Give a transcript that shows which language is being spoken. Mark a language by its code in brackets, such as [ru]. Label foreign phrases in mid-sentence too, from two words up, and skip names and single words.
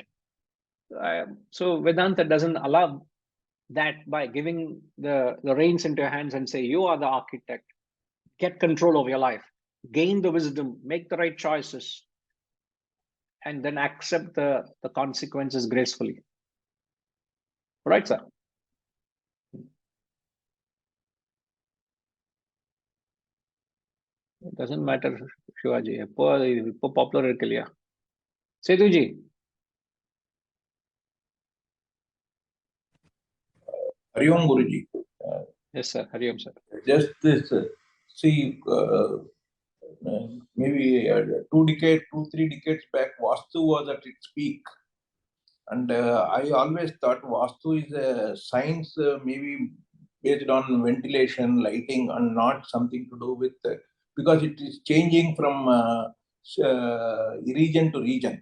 [en] So Vedanta doesn't allow that by giving the reins into your hands and say, you are the architect, get control of your life, gain the wisdom, make the right choices, and then accept the consequences gracefully. Right, sir? It doesn't matter, Shivaji. [ta] இப்போ popular இருக்கு இல்லையா? [en] Setuji. Hari Om Guruji. Yes, sir. Hari Om, sir. Just this, see, maybe 2-3 decades back, Vastu was at its peak. And I always thought Vastu is a science, maybe based on ventilation, lighting, and not something to do with, because it is changing from region to region.